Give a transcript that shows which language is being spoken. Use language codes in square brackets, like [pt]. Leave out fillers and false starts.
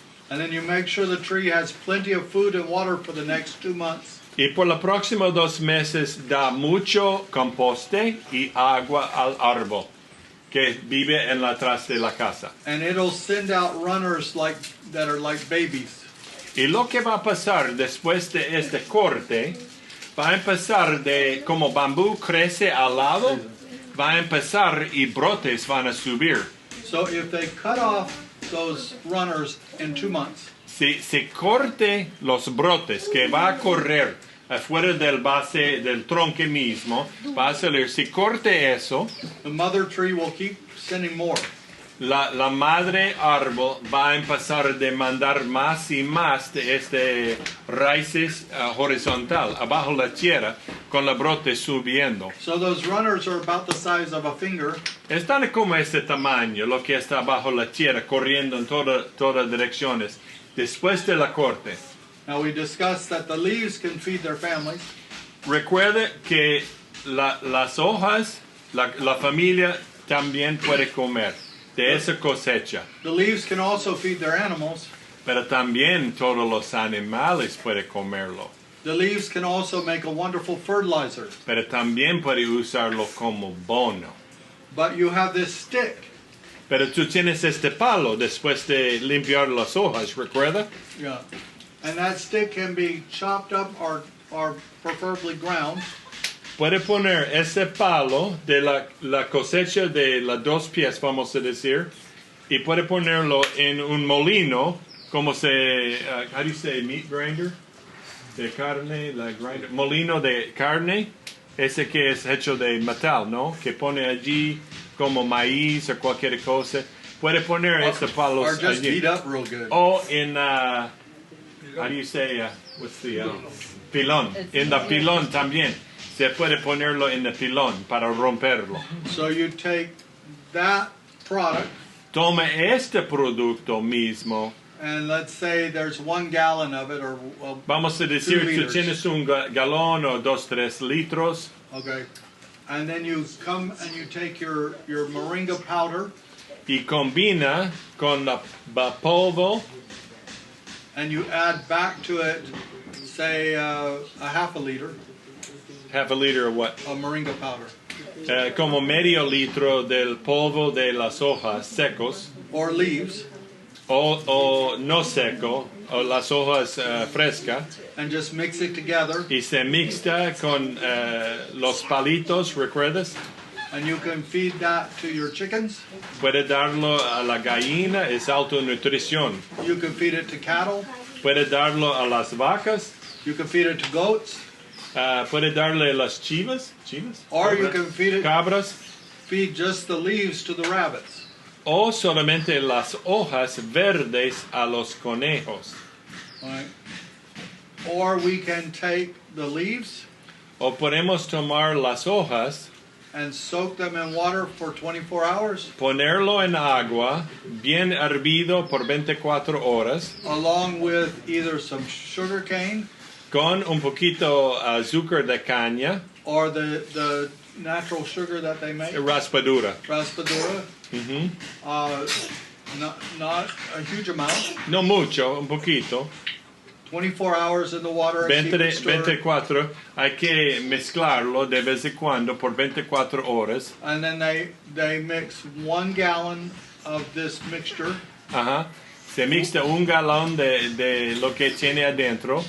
[en] And then you make sure the tree has plenty of food and water for the next 2 months. [es] Y por los próximos 2 meses da mucho composte y agua al árbol que vive en la atrás de la casa. [en] And it'll send out runners that are like babies. [es] Y lo que va a pasar después de este corte, va a empezar de como bambú crece al lado, va a empezar y brotes van a subir. [en] So if they cut off those runners in 2 months, [es] se corte los brotes que va a correr afuera del base del tronco mismo, va a salir, si corte eso, [en] the mother tree will keep sending more. [es] la madre árbol va a empezar a demandar más y más de este raíces horizontal, abajo la tierra, con la brote subiendo. [en] So those runners are about the size of a finger, [es] Están como este tamaño, lo que está bajo la tierra, corriendo en todas direcciones, después de la corte. [en] Now we discussed that the leaves can feed their families, [es] Recuerde que las hojas, la familia también puede comer de esa cosecha, [en] the leaves can also feed their animals, [es] pero también todos los animales pueden comerlo, [en] the leaves can also make a wonderful fertilizer. [es] pero también puede usarlo como bono. [en] But you have this stick, [es] Pero tú tienes este palo después de limpiar las hojas, ¿recuerda? [en] yeah, and that stick can be chopped up or preferably ground, [es] Puede poner ese palo de la cosecha de las 2 pies, vamos a decir, y puede ponerlo en un molino, como se, [en] how do you say, meat grinder? [es] De carne, la grinder, molino de carne, ese que es hecho de metal, ¿no? Que pone allí como maíz o cualquier cosa. Puede poner ese palo [en] or just [es] allí. [en] heat up real good. [es] O en, [en] how do you say, what's the, [es] pilón. En la pilón también. Se puede ponerlo en el pilón para romperlo. [en] So you take that product, [es] Toma este producto mismo. [en] and let's say there's 1 gallon of it, or [es] Vamos a decir, [en] 2 [es] tú [en] liters. [es] tienes un galón o 2-3 litros. [en] Okay, and then you come and you take your moringa powder, [es] Y combina con la polvo. [en] and you add back to it, say a half a liter Half a liter of what? of moringa powder, [es] Como medio litro del polvo de las hojas secos. [en] or leaves, [es] O no seco. O las hojas frescas. [en] and just mix it together, [es] Y se mixta con los palitos, ¿recuerdas? [en] and you can feed that to your chickens, [es] Puede darlo a la gallina, es autonutrición. [en] you can feed it to cattle, [es] Puede darlo a las vacas. [en] you can feed it to goats, [es] Puede darle a las chivas. [en] or you can [es] Cabras. [en] feed just the leaves to the rabbits. [es] O solamente las hojas verdes a los conejos. [en] Right. Or we can take the leaves [es] O podemos tomar las hojas, [en] and soak them in water for 24 hours, [es] ponerlo en agua, bien hervido por 24 horas, [en] along with either some sugar cane [es] con un poquito azúcar de caña, [en] or the natural sugar that they make, [es] raspadura. raspadura. Ujú. [en] Not a huge amount. [es] No mucho, un poquito. [en] 24 hours in the water and keep it stirred. [es] 24, hay que mezclarlo de vez en cuando por 24 horas. [en] And then they mix 1 gallon of this mixture Ajá. [es] Se mixta un galón de lo que tiene adentro